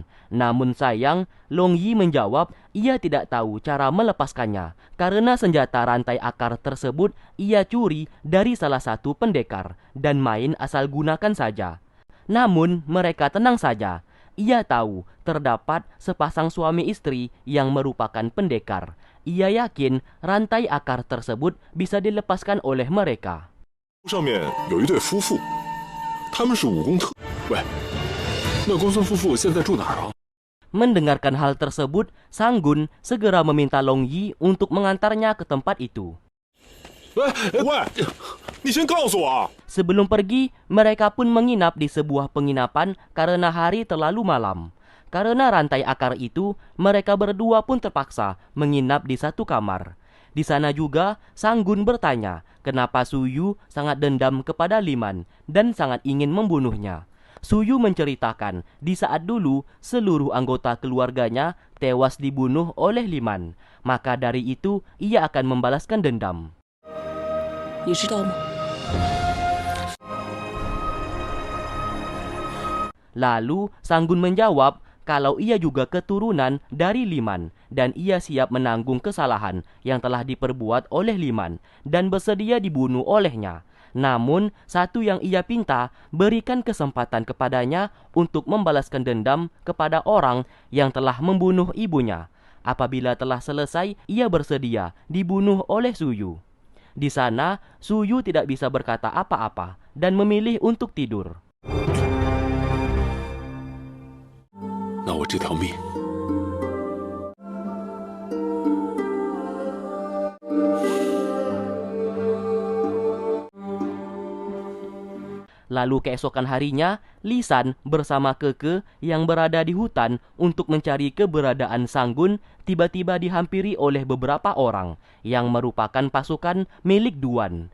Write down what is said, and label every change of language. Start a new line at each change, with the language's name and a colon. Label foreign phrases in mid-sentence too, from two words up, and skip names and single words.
Indonesian: Namun sayang, Long Yi menjawab ia tidak tahu cara melepaskannya karena senjata rantai akar tersebut ia curi dari salah satu pendekar dan main asal gunakan saja. Namun mereka tenang saja. Ia tahu terdapat sepasang suami istri yang merupakan pendekar. Ia yakin rantai akar tersebut bisa dilepaskan oleh mereka.
Chinese: 上面有一对夫妇，他们是武功特。喂，那公孙夫妇现在住哪儿啊？
Indonesian: Mendengarkan hal tersebut, Sang Gun segera meminta Long Yi untuk mengantarnya ke tempat itu.
Chinese: 喂，你先告诉我啊！
Indonesian: Sebelum pergi, mereka pun menginap di sebuah penginapan karena hari terlalu malam. Karena rantai akar itu, mereka berdua pun terpaksa menginap di satu kamar. Di sana juga, Sang Gun bertanya kenapa Su Yu sangat dendam kepada Liman dan sangat ingin membunuhnya. Su Yu menceritakan di saat dulu seluruh anggota keluarganya tewas dibunuh oleh Liman. Maka dari itu, ia akan membalaskan dendam.
Chinese: 你知道吗？
Indonesian: Lalu Sang Gun menjawab kalau ia juga keturunan dari Liman dan ia siap menanggung kesalahan yang telah diperbuat oleh Liman dan bersedia dibunuh olehnya. Namun satu yang ia pinta, berikan kesempatan kepadanya untuk membalaskan dendam kepada orang yang telah membunuh ibunya. Apabila telah selesai, ia bersedia dibunuh oleh Su Yu. Di sana, Su Yu tidak bisa berkata apa-apa dan memilih untuk tidur.
Chinese: 那我这条命，
Indonesian: Lalu keesokan harinya, Lisan bersama Keke yang berada di hutan untuk mencari keberadaan Sang Gun tiba-tiba dihampiri oleh beberapa orang yang merupakan pasukan milik Duan.